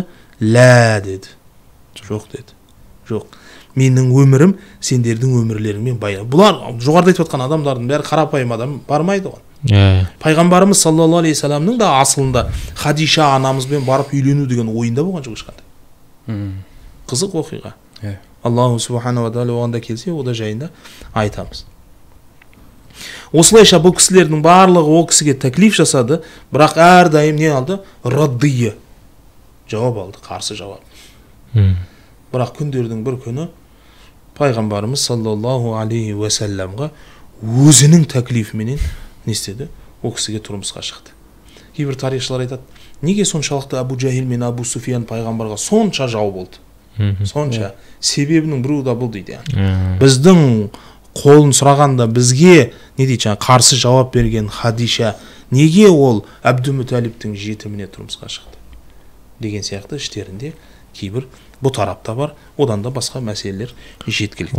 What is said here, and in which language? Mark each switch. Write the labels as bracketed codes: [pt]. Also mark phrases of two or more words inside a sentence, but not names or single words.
[kk] Лә деді. Жоқ деді. Жоқ. Менің өмірім сендердің өмірлеріңмен байланысты. Бұлар жоғарыда айтып отқан адамдардың бәрі қарапайым адам бармайды оған. Пайғамбарымыз [ar] صلى الله عليه [kk] саламның да асылында Хадиша анамызбен барып үйлену деген ойында болған жоқ ешқандай. Қызық оқиға. [ar] الله سبحانه و تعالى [kk] оғанда келсе, ода жайында айтамыз. Осылайша бұл кісілердің барлығы ол кісіге тәклиф жасады, бірақ әрдайым не алды? Раддия. Жауап алды, қарсы жауап. Бірақ күндердің бір күні пайғамбарымыз [ar] صلى الله عليه و [kk] салламға өзінің тәклифіменен не істеді? Ол кісіге тұрмысқа шықты. Кейбір тарихшылар айтады, неге соншалықты Абу Жахил мен Абу Суфиян пайғамбарға сонша жау болды? Сонша себебінің біреуі да бұл дейді. Біздің қолын сұрағанда бізге не дейді, қарсы жауап берген Хадиша неге ол Әбдімүтәлиптің жетіміне тұрмысқа шықты деген сияқты іштерінде кейбір бұл тарапта бар, одан да басқа мәселелер жеткілікті.